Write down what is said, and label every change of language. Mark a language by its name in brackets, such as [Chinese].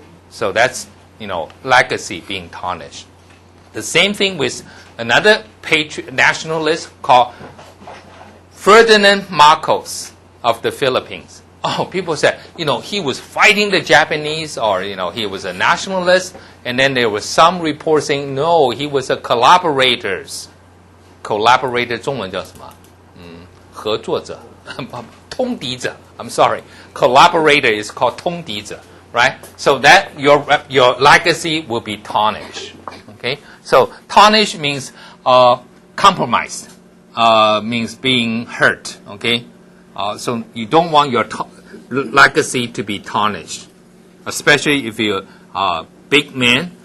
[English] So that's, legacy being tarnished. The same thing with another nationalist called Ferdinand Marcos of the Philippines. People said, he was fighting the Japanese, or, he was a nationalist. And then there was some reports saying, no, he was a collaborator. [Chinese] Collaborator 中文叫什么？合作者，通敌者。 [English] I'm sorry. Collaborator is called 通敌者, right? So that your legacy will be tarnished. Okay? So tarnish means compromised, means being hurt. Okay? So you don't want your legacy to be tarnished, especially if you're a big man.